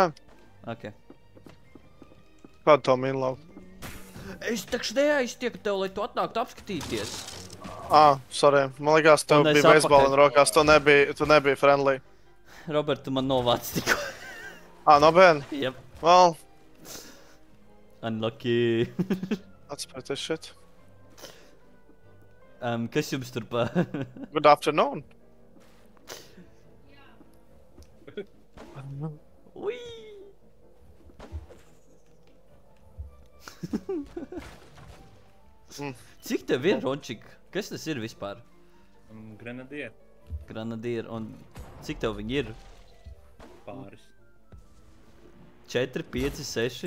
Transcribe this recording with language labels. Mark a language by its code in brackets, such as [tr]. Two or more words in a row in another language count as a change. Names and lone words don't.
[lv] Ok. Kādu to mīnu lauku? Es takšu neaiztieku tev, lai tu atnāktu apskatīties. Sorry. Man likās, tev bija beisbola rokās, tu nebija friendly. Robert, tu man novāc tikko. Nopietni? [en] Yep. Well. Unlucky. That's pretty shit. [lv] Kas jums tur pa... [en] Good afternoon. [lv] Ui! Cik tev ir, Rončik? Kas tas ir vispār? Grenadier. Grenadier, un cik tev viņi ir? Pāris. 4, 5, 6?